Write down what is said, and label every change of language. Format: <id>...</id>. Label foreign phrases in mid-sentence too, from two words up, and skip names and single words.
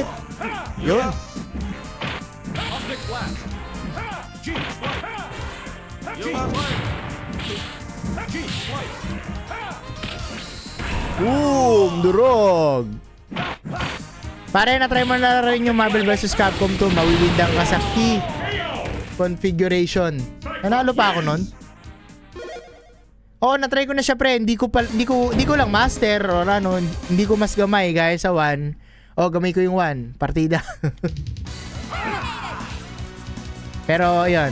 <tl>Yun. Boom! Durog! Pare, na-try mo na rin yung Marvel vs. Capcom 2. Mawilindang ka sa key configuration. Nanalo pa ako nun? Oo, na-try ko na siya, pre. Hindi ko lang master or ano, hindi ko mas gamay gaya sa 1. O, gamay ko yung 1. Partida. Pero, ayun.</tl>